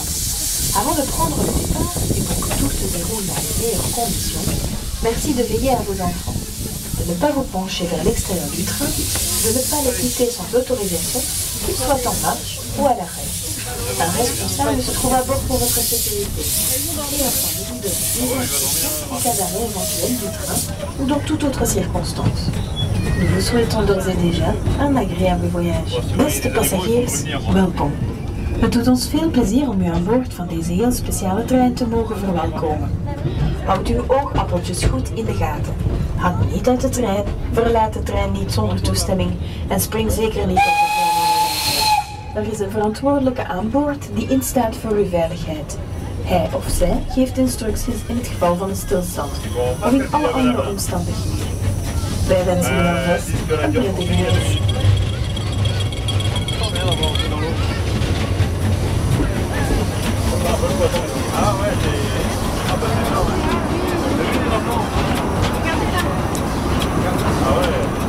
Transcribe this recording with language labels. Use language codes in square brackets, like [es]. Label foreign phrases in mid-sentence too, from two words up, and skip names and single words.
[fr] Avant de prendre le départ, et pour que tout se déroule dans les meilleures conditions, merci de veiller à vos enfants, de ne pas vous pencher vers l'extérieur du train, de ne pas les quitter sans autorisation, qu'ils soient en marche ou à l'arrêt. Un responsable se trouve à bord pour votre sécurité. Et afin de vous donner des instructions en cas d'arrêt éventuel du train ou dans toute autre circonstance. Nous vous souhaitons d'ores et déjà een agréable voyage. [nl] Beste passagiers, welkom. Het doet ons veel plezier om u aan boord van deze heel speciale trein te mogen verwelkomen. Houd uw oogappeltjes goed in de gaten. Hang niet uit de trein, verlaat de trein niet zonder toestemming en spring zeker niet op de trein. Er is een verantwoordelijke aan boord die instaat voor uw veiligheid. Hij of zij geeft instructies in het geval van een stilstand of in alle andere omstandigheden. Wij wensen u alvast een prettige reis. [fr] Ah ouais, c'est... Ah bah c'est ça, ouais. T'as vu les enfants? Ah ouais.